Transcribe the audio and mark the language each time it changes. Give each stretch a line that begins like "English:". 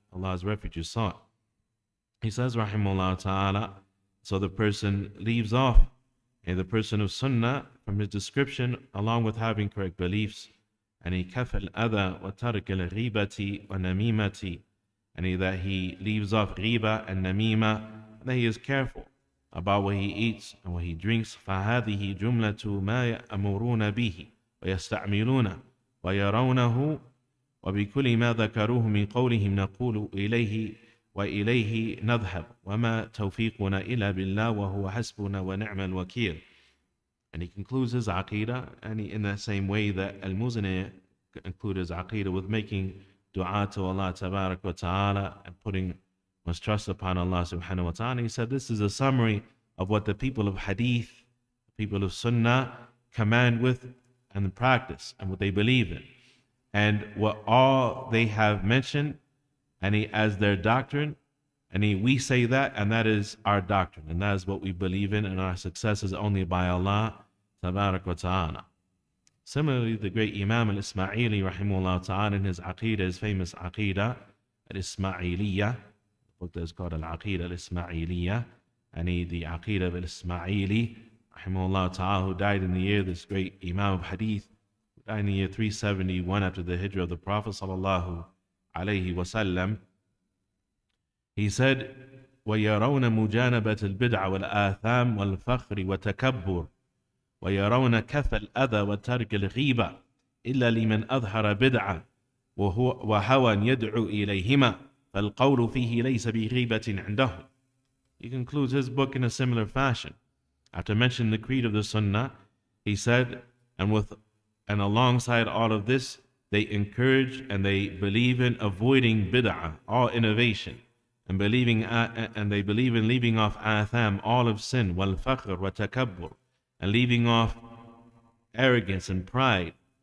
English: Allah's refuge is sought. He says, rahimahullah ta'ala, so the person leaves off, and the person of Sunnah, from his description, along with having correct beliefs, and he kaf al-adha wa tarak al-ghibati wa namimati, and that he leaves off ghiba and namima, and that he is careful about what he eats and what he drinks.
Arabic: فهذه جملة ما يأمرون به ويستعملونه ويرونه وبكل ما ذكروه من قولهم نقول إليه وإليه نذهب وما توفيقنا إلا بالله وهو حسبنا ونعم الوكيل.
English: And he concludes his aqidah, and in that same way that Al-Muzani concluded his aqidah with making dua to Allah tabarak wa ta'ala and putting one's trust upon Allah subhanahu wa ta'ala. He said this is a summary of what the people of hadith, people of sunnah command with and practice and what they believe in. And what all they have mentioned as their doctrine, we say that, and that is our doctrine, and that is what we believe in, and our success is only by Allah tabarak wa ta'ala. Similarly, the great Imam al-Ismaili rahimahullah ta'ala in his aqidah, his famous aqidah al-Ismailiyah, the book that is called al-Aqidah al-Ismailiyah, and the aqidah of al-Ismaili rahimahullah ta'ala, who died in the year, this great Imam of hadith, who died in the year 371 after the hijrah of the Prophet sallallahu alayhi wasallam. He said,
Arabic: وَيَرَوْنَ مُجَانَبَةَ الْبِدْعَ وَالْآثَامِ وَالْفَخْرِ وَتَكَبُّرِ ويرون كف الأذى وترك الغيبة إلا لمن أظهر بدعة وهوى يدعو إليهما فالقول فيه ليس بغيبة عنده.
English: He concludes his book in a similar fashion. After mentioning the creed of the Sunnah, he said, and alongside all of this, they encourage and they believe in avoiding bid'ah, all innovation, and they believe in leaving off atham, all of sin, wal fakhr wa takabbur, and leaving off arrogance and pride.